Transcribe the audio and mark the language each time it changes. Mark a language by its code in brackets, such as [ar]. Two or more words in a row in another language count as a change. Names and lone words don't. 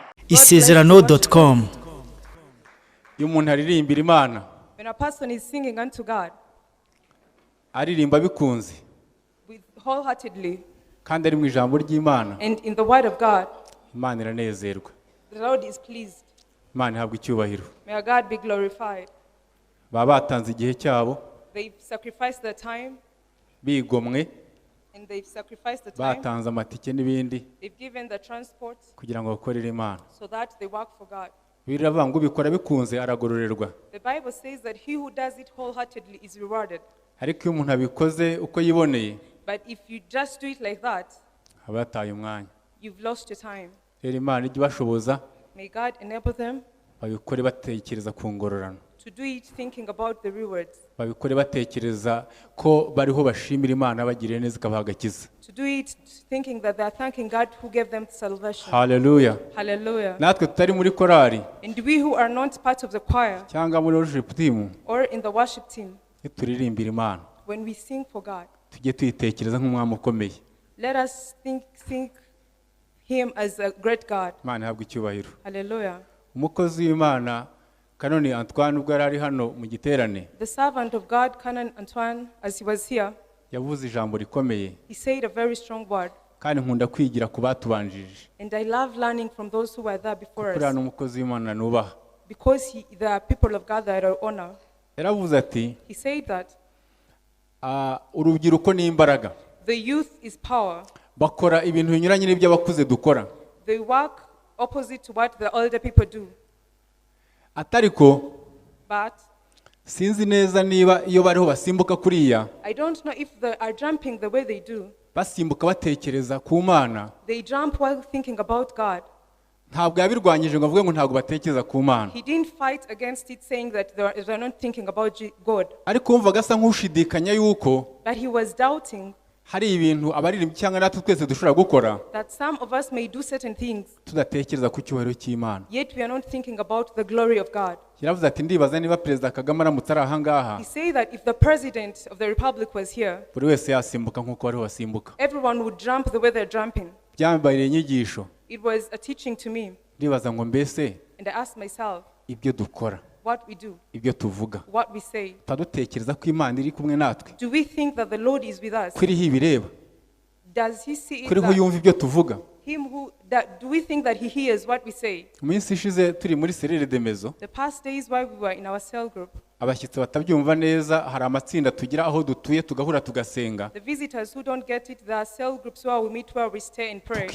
[rw] ISEZERANO.com. Iyo umuntu aririmbira Imana, [en] when a person is singing unto God [rw] aririmba bikunze [en] with wholeheartedly [rw] kandi ari mu ijambo ry'Imana, [en] and in the word of God, [rw] Imana iranezerwa. [en] the Lord is pleased. [rw] Imana ihabwa icyubahiro. [en] May our God be glorified. [rw] Baba batanze igihe cyabo, [en] They've sacrificed their time [rw] bigomwe, [en] and they've sacrificed the time. [rw] batanze amatike n'ibindi [en] They've given the transport [rw] kugira ngo bakorere Imana. [en] so that they work for God. [rw] Biravuga ngo ubikora bikunze aragororerwa. [en] The Bible says that he who does it wholeheartedly is rewarded. [rw] Ariko iyo umuntu abikoze uko yiboneye, [en] But if you just do it like that, [rw] aba yataye umwanya. [en] you've lost your time. [rw] Rero Imana ijye ibashoboza [en] May God enable them [rw] babikore batekereza ku ngororano, [en] to do it thinking about the rewards, [rw] babikore batekereza ko bariho bashimira Imana bagiriye neza ikabaha agakiza. [en] to do it thinking that they are thanking God who gave them salvation. [rw] Hallelujah. [en] Hallelujah. [rw] Natwe tutari muri korali [en] And we who are not part of the choir [rw] cyangwa muri [en] worship team, or in the worship team, [rw] turirimbira Imana, [en] when we sing for God, [rw] tujye tuyitekereza nk'umwami ukomeye. [en] let us think him as a great God. [rw] Imana ihabwa icyubahiro. [en] Hallelujah. [rw] Umukozi w'Imana Kanoni Antoine ubwo ari hano mu giterane, [en] The servant of God, Canon Antoine, as he was here, [rw] yavuze ijambo rikomeye [en] he said a very strong word. [rw] kandi nkunda kwigira ku batubanjirije. [en] And I love learning from those who were there before [rw] Kuriya [en] us, [rw] n'umukozi w'Imana nubaha. [en] because they are people of God that I honor. [rw] Yaravuze ati, [en] He said that [rw] urubyiruko ni imbaraga. [en] the youth is power. [rw] Bakora ibintu binyuranye n'ibyo abakuze dukora. [en] They work opposite to what the older people do. [rw] Atariko [en] But [rw] sinzi neza niba iyo bariho basimbuka kuriya, [en] I don't know if they are jumping the way they do. [rw] basimbuka batekereza ku Mana, [en] They jump while thinking about God. [rw] ntabwo yabirwanyije ngo avuge ngo ntabwo batekereza ku Mana. [en] He didn't fight against it, saying that they're not thinking about God. [rw] Ariko wumvaga asa nk'ushidikanya yuko [en] But he was doubting [rw] hari ibintu abaririmbi cyangwa natwe twese dushobora gukora [en] that some of us may do certain things, [rw] tudatekereza ku cyubahiro cy'Imana. [en] yet we are not thinking about the glory of God. [rw] Yaravuze ati, ndibaza niba Perezida Kagame aramutse ari aha ngaha, [en] He said that if the president of the republic was here, [rw] buri wese yasimbuka nk'uko bariho basimbuka. [en] everyone would jump the way they're jumping. [rw] Byambaye inyigisho. [en] It was a teaching to me, [rw] Ndibaza ngo mbese [en] and I asked myself, [rw] ibyo dukora, [en] what we do, [rw] ibyo tuvuga, [en] what we say, [rw] tudutekereza ko Imana iri kumwe natwe, [en] do we think that the Lord is with us? [rw] ko iriho ibireba, [en] Does he see it [rw] ko iriho [en] that [rw] yumva ibyo tuvuga. [en] do we think that he hears what we say? [rw] Mu minsi ishize turi muri [fr] serire de mezo, [en] The past days while we were in our cell group, [rw] abashyitsi batabyumva neza hari amatsinda tugira aho dutuye tugahura tugasenga, [en] the visitors who don't get it, there are cell groups where we meet, where we stay and pray.